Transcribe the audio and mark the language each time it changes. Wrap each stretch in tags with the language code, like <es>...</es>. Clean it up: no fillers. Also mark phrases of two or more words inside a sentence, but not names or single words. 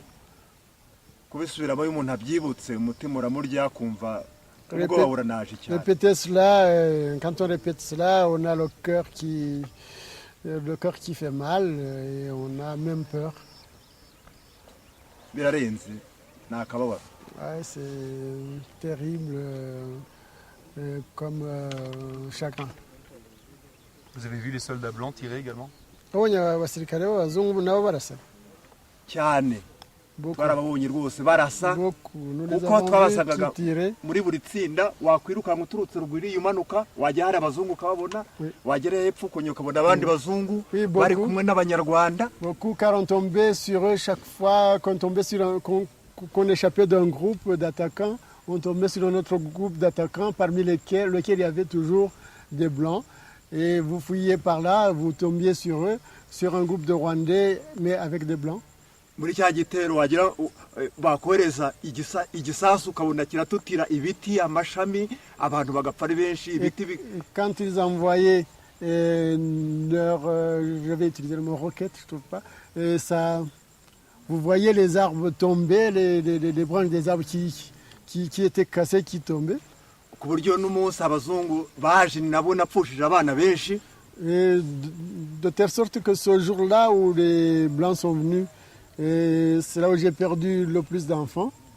<rw>Kubisubiramo iyo umuntu abyibutse umutima uramurya kumva ubwoba buranaje cyane.</rw> <fr>Répéter cela, quand on répète cela, on a le cœur qui fait mal et on a même peur.</fr> <rw>Birarenze nakababara.</rw> <fr>C'est terrible comme chagrin. Vous avez vu les soldats blancs tirer également?</fr> <rw>Abonye abasirikare b'abazungu nabo barasa cyane. barababonye rwose barasa kuko twabasangaga muri buri tsinda wakwirukanka uturutse ruguru umanuka wajya hari abazungu ukababona wagera hepfo ukongera ukabona abandi bazungu bari kumwe n'abanyarwanda.</rw> <fr>Car on tombait sur eux chaque fois qu'on tombait sur qu'on échappait d'un groupe d'attaquants, on tombait sur un autre groupe d'attaquants parmi lesquels il y avait toujours des blancs. Et vous fouilliez par là, vous tombiez sur eux, sur un groupe de Rwandais, mais avec des blancs.</fr> <rw>Muri cya gitero wagira bakohereza igisasu ukabona kiratutira ibiti amashami abantu bagapfa ari benshi ibiti.</rw> <fr>Quand ils envoyaient leur je vais utiliser le mot roquette, je trouve pas, ça, vous voyez les arbres tomber, les branches des arbres qui étaient cassées, qui tombaient.</fr> <rw>Ku buryo n'umunsi abazungu baje nabo napfushije abana benshi.</rw> <fr>De telle sorte que ce jour-là où les blancs sont venus, c'est là où j'ai perdu le plus d'enfants.</fr>